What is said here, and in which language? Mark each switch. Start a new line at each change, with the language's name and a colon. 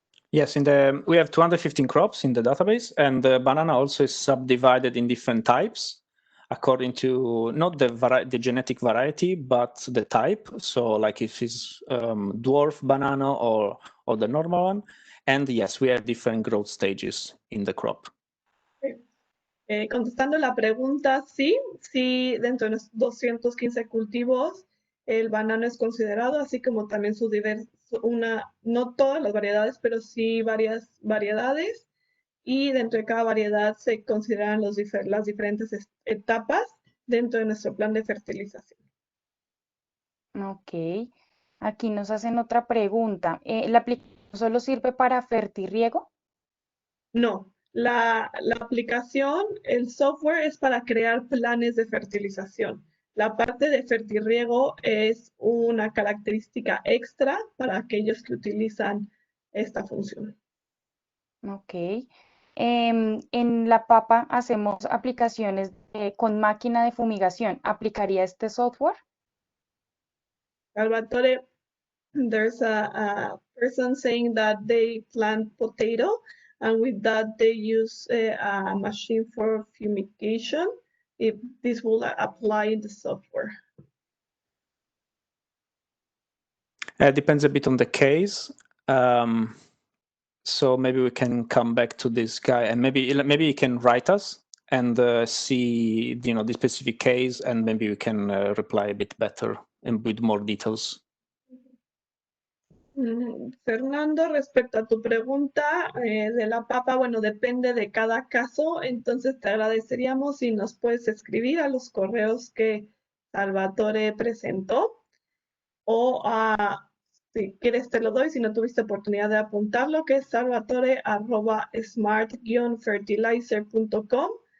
English: Yes, we have 215 crops in the database, and the banana also is subdivided in different types according to not the genetic variety, but the type. So, like if it's dwarf banana or the normal one. And yes, we have different growth stages in the crop.
Spanish: Contestando la pregunta, sí, dentro de los 215 cultivos, el banano es considerado, así como también no todas las variedades, pero sí varias variedades, y dentro de cada variedad se consideran las diferentes etapas dentro de nuestro plan de fertilización. Ok. Aquí nos hacen otra pregunta. ¿La aplicación solo sirve para fertirriego? No, la aplicación, el software es para crear planes de fertilización. La parte de fertirriego es una característica extra para aquellos que utilizan esta función. Ok. En la papa hacemos aplicaciones con máquina de fumigación. ¿Aplicaría este software?
English: Salvatore, there's a person saying that they plant potato and with that they use a machine for fumigation. If this will apply in the software. Depends a bit on the case. So maybe we can come back to this guy, and maybe he can write us and see the specific case, and maybe we can reply a bit better and with more details.
Spanish: Fernando, respecto a tu pregunta de la papa, bueno, depende de cada caso, entonces te agradeceríamos si nos puedes escribir a los correos que Salvatore presentó o si quieres te lo doy, si no tuviste oportunidad de apuntarlo, que es salvatore@smart-fertilizer.com